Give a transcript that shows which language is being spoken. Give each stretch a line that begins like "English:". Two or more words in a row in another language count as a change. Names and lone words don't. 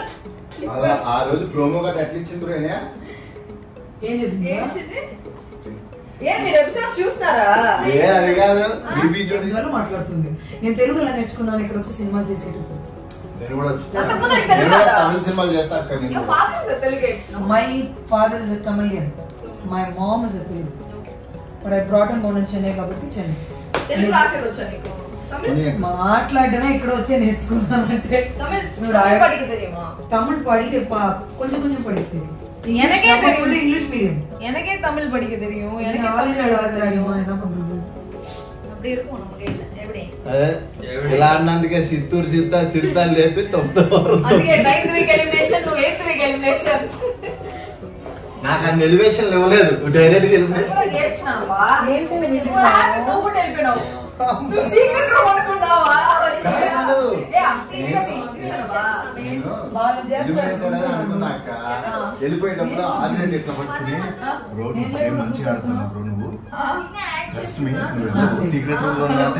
Telugu: ఆ రోజు
English: promo cut
Telugu: ఎట్లా ఇచ్చింది బ్రో? ఏం చేసింది? ఏ మీరు ఎపిసోడ్ చూస్తారా? ఏ అది కాదు బీబీ జోడి మాట్లాడుతుంది. నేను తెలుగులో నేర్చుకున్నాను ఇక్కడ వచ్చి సినిమా చేసేటప్పుడు. నేను కూడా తమిళ సినిమాలు చేస్తా అక్క.
English: My father is a Tamilian, my mom is a Telugu. But I brought and born in Chennai కాబట్టి చెన్నై.
Telugu: తెలుగు రాసేది వచ్చా నీకు? మాట్లాడమే ఇక్కడ వచ్చే నేర్చుకున్నానంటే. తమిళ్ పడితే కొంచెం కొంచెం పడితే
English: English medium.
Tamil: எனக்கே தமிழ் படிக்க தெரியும். எனக்கு அப்படி இருக்கும் நமக்கு. எப்படி
Telugu: ఇలా అన్నందుకే చిత్తూరు చిత్తా లేపి
English: 9th week elimination,
Telugu: నువ్వు
English: 8th week elimination.
Telugu: నాకు అన్ని ఎలివేషన్ ఇవ్వలేదు, డైరెక్ట్ గా ఎలిమినేషన్. వెళ్ళిపోయేటప్పుడు ఆదిరెడ్డి ఎట్లా పట్టుకుని బ్రో నువ్వు మంచిగా ఆడుతున్నావు బ్రో, నువ్వు జస్ట్ మీ నువ్వు
English: secret room
Telugu: లో ఉన్నావంటే